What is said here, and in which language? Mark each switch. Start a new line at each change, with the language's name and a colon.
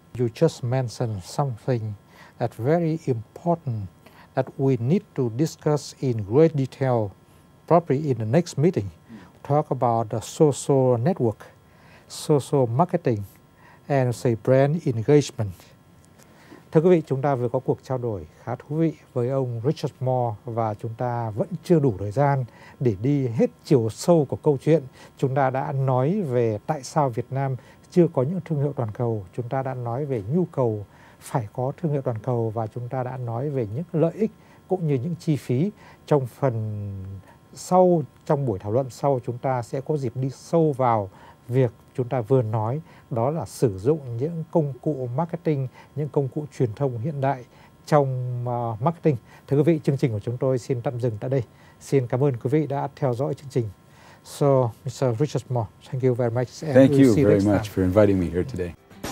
English: You just mentioned something that's very important that we need to discuss in great detail probably in the next meeting. Talk about the social network, social marketing, and say brand engagement.
Vietnamese: Thưa quý vị, chúng ta vừa có cuộc trao đổi khá thú vị với ông Richard Moore và chúng ta vẫn chưa đủ thời gian để đi hết chiều sâu của câu chuyện. Chúng ta đã nói về tại sao Việt Nam chưa có những thương hiệu toàn cầu. Chúng ta đã nói về nhu cầu phải có thương hiệu toàn cầu và chúng ta đã nói về những lợi ích cũng như những chi phí. Trong phần sau, trong buổi thảo luận sau, chúng ta sẽ có dịp đi sâu vào việc chúng ta vừa nói, đó là sử dụng những công cụ marketing, những công cụ truyền thông hiện đại trong marketing. Thưa quý vị, chương trình của chúng tôi xin tạm dừng tại đây. Xin cảm ơn quý vị đã theo dõi chương trình.
English: So, Mr. Richard Moore, thank you very much. Thank you very much for inviting me here today.